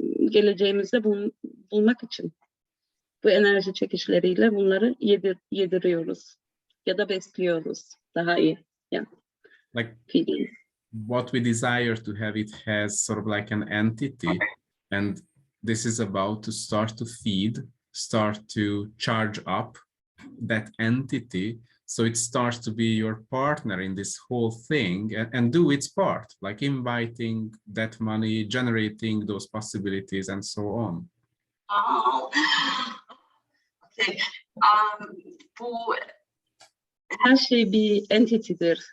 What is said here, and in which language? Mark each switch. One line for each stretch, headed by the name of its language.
Turkish: Geleceğimizde bulmak için bu enerji çekişleriyle bunları yediriyoruz ya da besliyoruz. Daha iyi. Yeah.
English: Like feeding. What we desire to have, it has sort of like an entity, and this is about to start to feed, start to charge up that entity, so it starts to be your partner in this whole thing and do its part, like inviting that money, generating those possibilities, and so on. Oh. Okay.
Turkish: Bu her şey bir entity'dir.